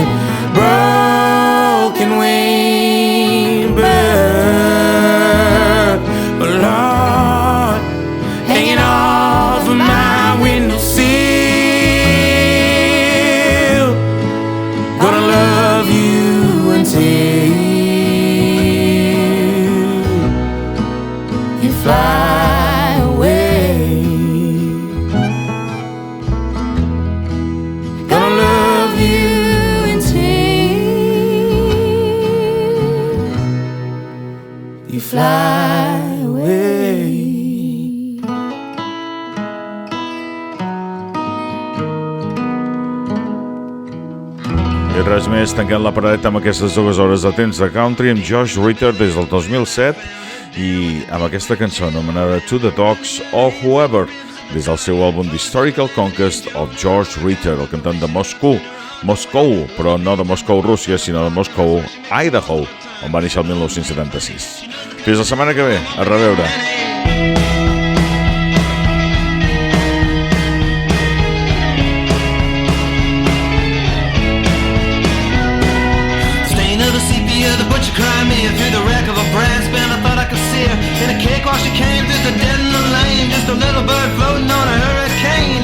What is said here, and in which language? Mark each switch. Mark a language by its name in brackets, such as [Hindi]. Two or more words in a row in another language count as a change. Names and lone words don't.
[English] Broken wing bird, but Lord, hanging off of my windowsill, gonna love you until you fly away. Gonna love you until you fly away. [Catalan] I res més, tancant la paradeta amb aquestes 2 hores de temps de country amb Josh Ritter des del 2007 i amb aquesta cançó anomenada To the Dogs or Whoever des del seu àlbum The Historical Conquest of George Ritter, el cantant de Moscou, però no de Moscou, Rússia, sinó de Moscou, Idaho, on va néixer el 1976. Fins la setmana que ve, a reveure. [English] Stain of the sepia, the butcher cried me through the wreck of a brass band. I thought I could see her in a cakewalk. She came through the dead in the lane, just a little bird floating on a hurricane.